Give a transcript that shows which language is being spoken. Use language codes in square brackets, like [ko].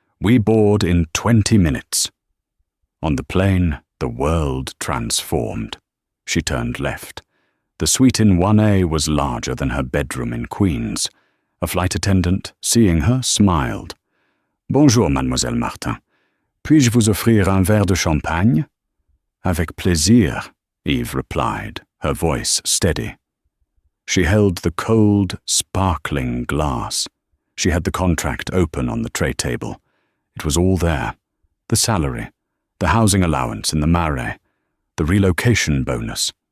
[en] We board in 20 minutes. On the plane, the world transformed. She turned left. The suite in 1A was larger than her bedroom in Queens. A flight attendant, seeing her, smiled. [fr] Bonjour, Mademoiselle Martin. Puis-je vous offrir un verre de champagne? Avec plaisir, [en] Eve replied, her voice steady. She held the cold, sparkling glass. She had the contract open on the tray table. It was all there. The salary, the housing allowance in the Marais, the relocation bonus.